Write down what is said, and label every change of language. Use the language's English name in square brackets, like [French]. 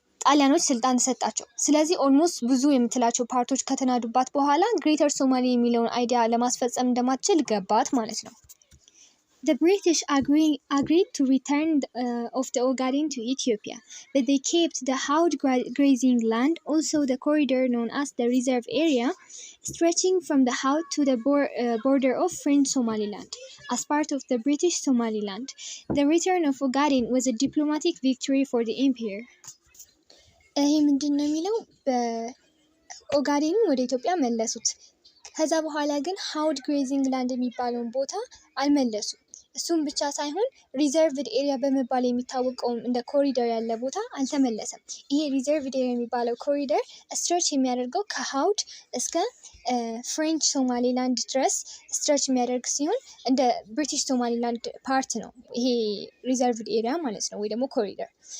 [Amharic] ጣሊያኖች ስልጣን ተሰጣቸው። ስለዚህ ኦልሞስት ብዙ የምትላቸው ፓርቶች ከተናዱባት በኋላ ግሬተር ሶማሊ የሚለውን አይዲያ ለማስፈጸም እንደማትችል ገባት ማለት ነው። [English] The British agreed to return of the Ogaden to Ethiopia, but they kept the Haud grazing land, also the corridor known as the reserve area, stretching from the Haud to the border of French Somaliland, as part of the British Somaliland. The return of Ogaden was a diplomatic victory for the empire. [Amharic] ይሄ ምንድን ነው የሚለው በኦጋዴንን ወደ ኢትዮጵያ መለሱት። ከዛ በኋላ ግን ሀውድ ግሬዚንግ ላንድ የሚባለውን ቦታ አልመለሱም። እሱም ብቻ ሳይሆን ሪዘርቭድ ኤሪያ በመባል የሚታወቀውም እንደ ኮሪደር ያለ ቦታ አልተመለሰም። ይሄ ሪዘርቭድ ኤሪያ የሚባለው ኮሪደር ስትሬች የሚያደርገው ከሀውድ እስከ ፍሬንች ሶማሊላንድ ድረስ ስትሬች የሚያደርግ ሲሆን እንደ ብሪቲሽ ሶማሊላንድ ፓርት ነው ይሄ ሪዘርቭድ ኤሪያ ማለት ነው፣ ወይ ደግሞ ኮሪደር።